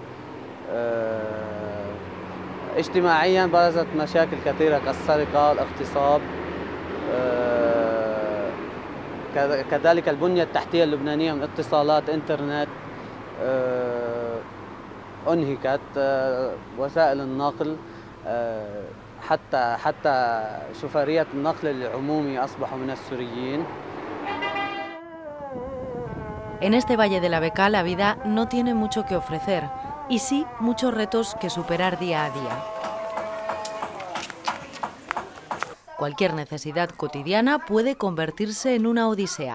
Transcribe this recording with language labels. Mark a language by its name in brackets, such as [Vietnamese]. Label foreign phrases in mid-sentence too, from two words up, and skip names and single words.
[Arabic] اجتماعيا برزت مشاكل كثيرة كالسرقة، الاغتصاب، كذلك البنية التحتية اللبنانية من اتصالات إنترنت أنهكت، وسائل النقل حتى شوفيرية النقل العمومي أصبحوا من السوريين. [Spanish] En este Valle de la Bekaa la vida no tiene mucho que ofrecer y sí muchos retos que superar día a día. Cualquier necesidad cotidiana puede convertirse en una odisea.